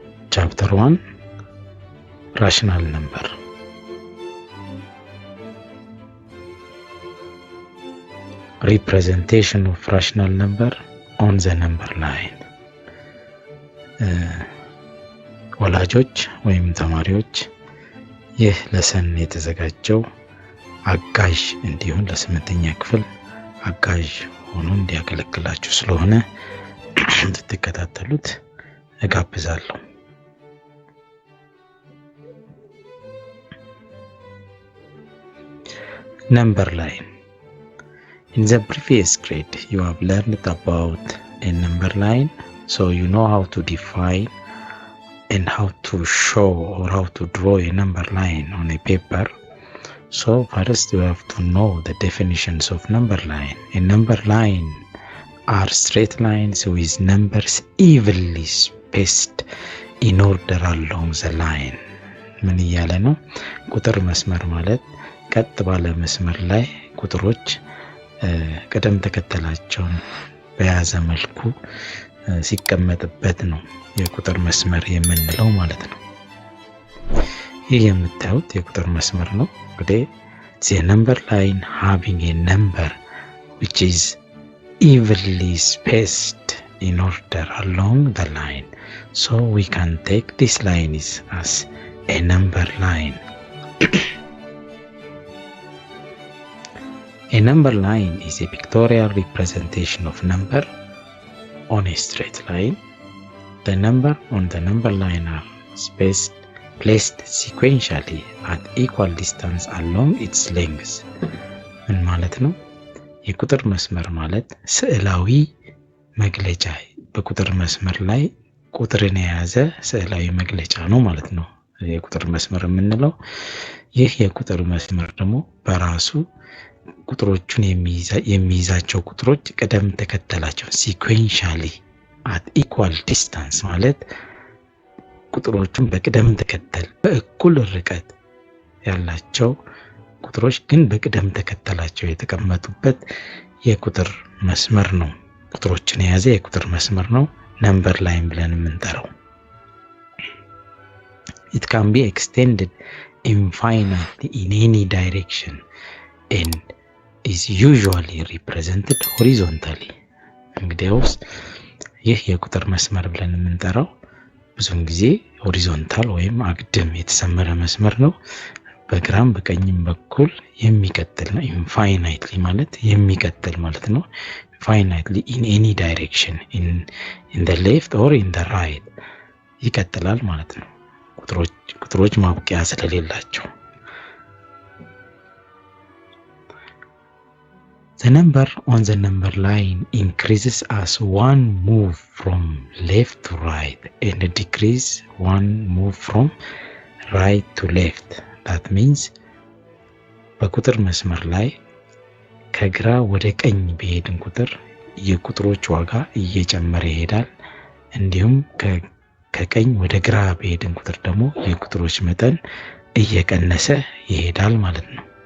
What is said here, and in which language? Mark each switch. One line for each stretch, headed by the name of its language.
English: Chapter 1, Rational number. Representation of rational number on the number line.
Amharic: ወላጆች ወይም ተማሪዎች ይህ ለሰን የተዘጋጀው አጋዥ እንዲሆን ለስምንተኛ ክፍል አጋዥ ሆኖ እንዲያገለግላችሁ ስለሆነ እንድትከታተሉት እጋብዛለሁ።
English: Number line. In the previous grade, you have learned about a number line, so you know how to define and how to show or how to draw a number line on a paper. So first you have to know the definitions of number line. A number line are straight lines with numbers evenly spaced in order along the line.
Amharic: ምን እያለ ነው? ቁጥር መስመር ማለት ቀጥ ባለ መስመር ላይ ቁጥሮች ቅደም ተከተላቸውን በያዘ መልኩ ሲቀመጥበት ነው የቁጥር መስመር የምንለው ማለት ነው። ይህ የምታዩት የቁጥር መስመር ነው። እንግዲህ
English: the number line having a number which is evenly spaced in order along the line. So we can take this line as a number line. A number line is a pictorial representation of number on a straight line. The number on the number line are placed sequentially at equal distance along its length.
Amharic: ምን ማለት ነው? የቁጥር መስመር ማለት ስዕላዊ መግለጫ በቁጥር መስመር ላይ ቁጥርን የያዘ ስዕላዊ መግለጫ ነው ማለት ነው የቁጥር መስመር የምንለው። ይህ የቁጥር መስመር ደግሞ በራሱ ቁጥሮቹን የሚይዛቸው ቁጥሮች ቅደም ተከተላቸው
English: sequentially at equal distance
Amharic: ማለት ቁጥሮቹን በቅደም ተከተል በእኩል ርቀት ያላቸው ቁጥሮች ግን በቅደም ተከተላቸው የተቀመጡበት የቁጥር መስመር ነው። ቁጥሮችን የያዘ የቁጥር መስመር ነው ነምበር ላይን ብለን የምንጠራው።
English: It can be extended infinitely in any direction and is usually represented horizontally.
Amharic: እንግዲያውስ ይህ የቁጥር መስመር ብለን የምንጠራው ብዙውን ጊዜ ሆሪዞንታል ወይም አግድም የተሰመረ መስመር ነው። በግራም በቀኝም በኩል የሚቀጥል ነው። ኢንፋይናይትሊ ማለት የሚቀጥል ማለት ነው። ኢንፋይናይትሊ
English: in any direction in the left or in the right
Amharic: ይቀጥላል ማለት ነው። ቁጥሮች ማብቂያ ስለሌላቸው።
English: The number on the number line increases as one move from left to right and decreases one move from right to left. That means
Amharic: በቁጥር መስመር ላይ ከግራ ወደ ቀኝ በሄድን ቁጥር የቁጥሮች ዋጋ እየጨመረ ይሄዳል። እንዲሁም ከቀኝ ወደ ግራ በሄድን ቁጥር ደግሞ የቁጥሮች መጠን እየቀነሰ ይሄዳል ማለት ነው።